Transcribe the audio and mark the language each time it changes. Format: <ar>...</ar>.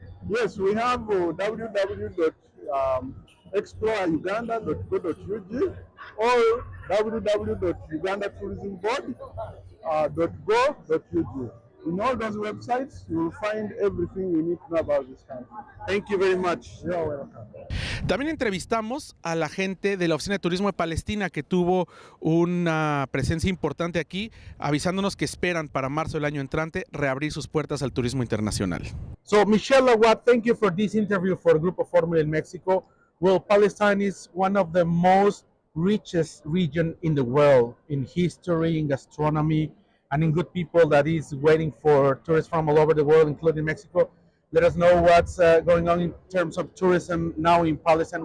<en>Yes, we have www.exploreuganda.co.ug or www.ugandatourismboard.go.ug. In all those websites, you will find everything you need to know about this country. Thank you very much. You're welcome.</en> <es>También entrevistamos a la gente de la Oficina de Turismo de Palestina, que tuvo una presencia importante aquí, avisándonos que esperan para marzo del año entrante reabrir sus puertas al turismo internacional.</es> <en>So, Michelle Awad, thank you for this interview for Grupo Fórmula in Mexico. Well, Palestine is one of the most richest region in the world in history, in gastronomy, and in good people that is waiting for tourists from all over the world, including Mexico. Let us know what's going on in terms of tourism now in Palestine.</en>